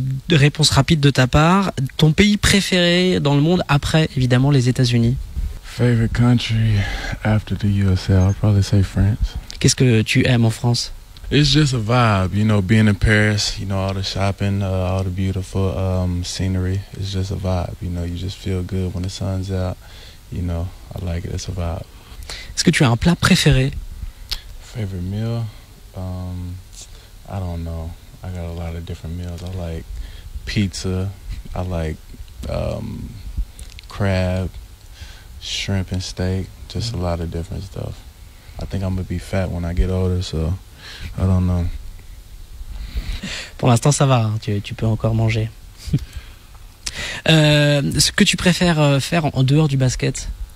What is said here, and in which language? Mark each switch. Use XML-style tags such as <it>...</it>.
<fr>Réponse rapide de ta part. Ton pays préféré dans le monde après, évidemment, les États-Unis?</fr> <en>Favorite country after the USA, I'll probably say France.</en> <fr>Qu'est-ce que tu aimes en France?</fr> <en>It's just a vibe, you know, being in Paris, you know, all the shopping, all the beautiful scenery. It's just a vibe, you know, you just feel good when the sun's out. You know, I like it, it's a vibe.</en> <fr>Est-ce que tu as un plat préféré?</fr> <en>Favorite meal? I don't know. I got a lot of different meals. I like pizza. I like crab, shrimp and steak. Just a lot of different stuff. I think I'm going to be fat when I get older, so I don't know.</en> <fr>Pour l'instant, ça va. Hein, tu peux encore manger. Ce que tu préfères faire en dehors du basket?</fr>